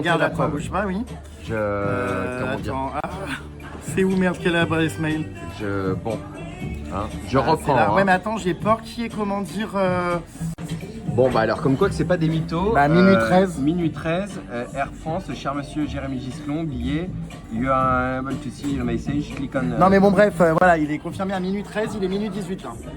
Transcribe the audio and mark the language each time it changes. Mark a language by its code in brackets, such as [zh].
[fr] regarde, la attends, preuve. bouge pas, oui. Comment dire? Attends, c'est où merde, quelle adresse mail? Bon, hein, je reprends. Là. Hein. Ouais, mais attends, j'ai peur qu'il y ait, comment dire... Bon, bah alors, comme quoi que c'est pas des mythos. Bah, minuit 13. Minuit 13, Air France, cher monsieur Jérémy Gisclon, billet. [en] You are able to see your message, click on... [fr] Non, mais bon, bref, voilà, il est confirmé à minuit 13, il est minuit 18 là.